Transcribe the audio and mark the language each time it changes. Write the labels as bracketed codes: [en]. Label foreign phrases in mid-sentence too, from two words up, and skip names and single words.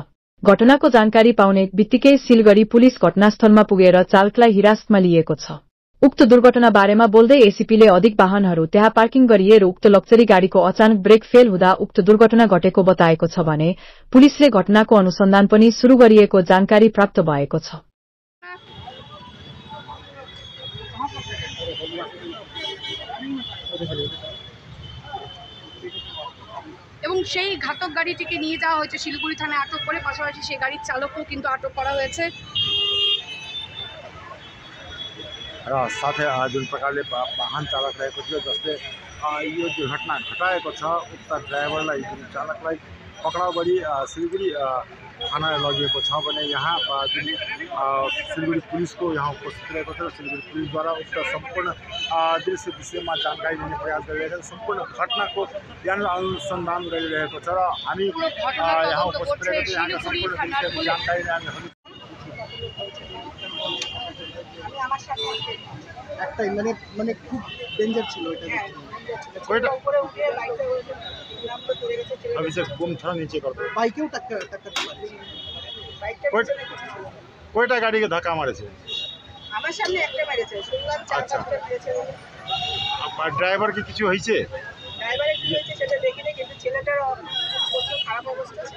[ne] घटनाको जानकारी पाउने बित्तिकै सिलगढ़ी पुलिस घटनास्थलमा पुगेर चालकलाई हिरासतमा लिएको छ। उक्त दुर्घटना बारेमा बोल्दै एसीपीले अधिक वाहनहरू त्यहाँ पार्किङ गरिएर उक्त लक्जरी गाड़ीको अचानक ब्रेक फेल हुँदा उक्त दुर्घटना घटेको बताएको छ भने पुलिसले घटनाको अनुसन्धान पनि शुरू गरिएको जानकारी प्राप्त भएको छ। [bn] এবং সেই ঘাতক গাড়িটিকে নিয়ে যাওয়া হয়েছে শিলিগুড়ি থানায় আটক করে, পাশাপাশি সেই গাড়ির চালকও কিন্তু আটক করা হয়েছে। [ne] र साथै जुन प्रकारले वाहन चालक रहेको थियो जसले यो दुर्घटना घटाएको छ उक्त ड्राइभरलाई जुन चालकलाई पक्राउ गरी सिलगढी थाना लगिएको छ भने यहाँ जुन सिलगढी पुलिसको यहाँ उपस्थित रहेको थियो। सिलगढी पुलिसद्वारा उक्त सम्पूर्ण विषयमा जानकारी दिने प्रयास गरिरहेको छ। सम्पूर्ण घटनाको ज्ञान अनुसन्धान गरिरहेको छ र हामी यहाँ उपस्थित रहेको छौँ। यहाँका सम्पूर्ण जानकारी हामी [bn] আমার সাথে একটাই মানে খুব ডেঞ্জার ছিল এটা উপরে উঠে লাইটটা নাম্বার ধরে গেছে [hi] अभी से घूम थोड़ा नीचे कर दो। [bn] বাইকেও টক্কর মারে বাইকটা কয়টা গাড়িকে ধাক্কা মারেছে? আমার সামনে একটা মেরেছে, শুনলাম চার পাঁচটা মেরেছে। আর ড্রাইভার কি কিছু হয়েছে? ড্রাইভারের কি হয়েছে সেটা দেখিনি, কিন্তু ছেলেটার প্রচুর খারাপ অবস্থা ছিল।